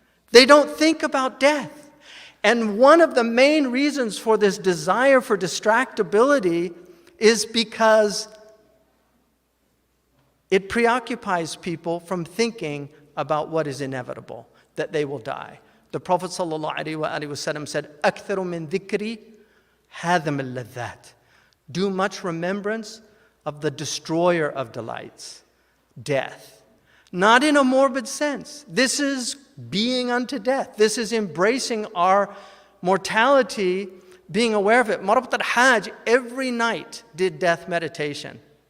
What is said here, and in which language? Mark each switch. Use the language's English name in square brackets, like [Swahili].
[English] They don't think about death. And one of the main reasons for this desire for distractibility is because it preoccupies people from thinking about what is inevitable, that they will die. The Prophet ﷺ said, [Arabic] أَكْثَرُ مِن ذِكْرِ هَذَمَ اللَّذَّاتِ. [English] Do much remembrance of the destroyer of delights, death. Not in a morbid sense. This is being unto death. This is embracing our mortality, being aware of it. Marabat al-Hajj every night did death meditation.